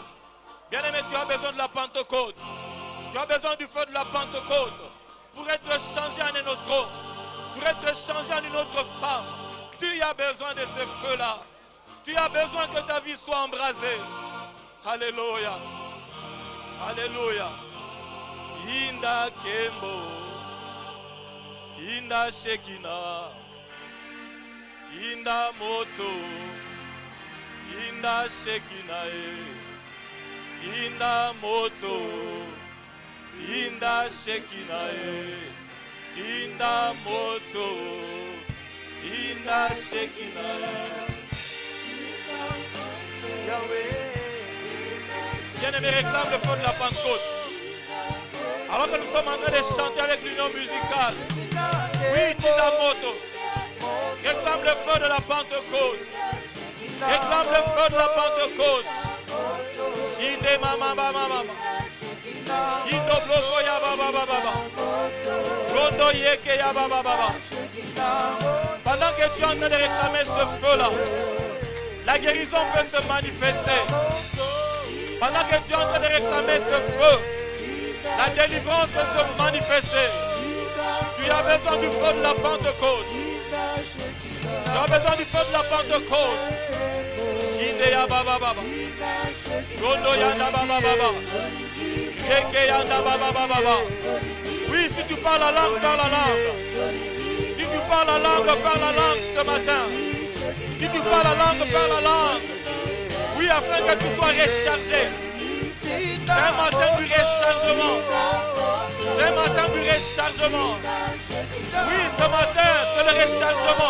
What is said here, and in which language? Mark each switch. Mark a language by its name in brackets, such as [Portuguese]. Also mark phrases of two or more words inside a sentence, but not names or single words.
[French] Bien-aimé, tu as besoin de la Pentecôte. Tu as besoin du feu de la Pentecôte pour être changé en un autre homme, pour être changé en une autre femme. Tu as besoin de ce feu-là. Tu as besoin que ta vie soit embrasée. Alléluia. Alléluia. [Lingala] Tinda Kembo. Tinda Shekina. Tinda Moto. Tinda Shekina. Tinda Moto. Tinda Shekina. Tinda Moto. Tinda Shekina. [French] Yahweh. bien-aimé, réclame le feu de la Pentecôte. Alors que nous sommes en train de chanter avec l'union musicale. Oui, Tinamoto. Réclame le feu de la Pentecôte. Réclame le feu de la Pentecôte. Shinde mama mama mama. Indo bloko ya baba baba. Rondo yeke ya baba baba. Pendant que tu es en train de réclamer ce feu-là, la guérison peut se manifester. Pendant que tu es en train de réclamer ce feu, la délivrance peut se manifester. Tu as besoin du feu de la Pentecôte. Tu as besoin du feu de la Pentecôte. Shinde ya baba baba. Rondo ya baba baba. Yeke ya baba baba. Oui, si tu parles la langue, parle la langue. Si tu parles la langue ce matin. Si tu parles la langue. Oui, afin que tu sois rechargé. C'est un matin du rechargement. C'est un matin du rechargement. Oui, ce matin, c'est le rechargement.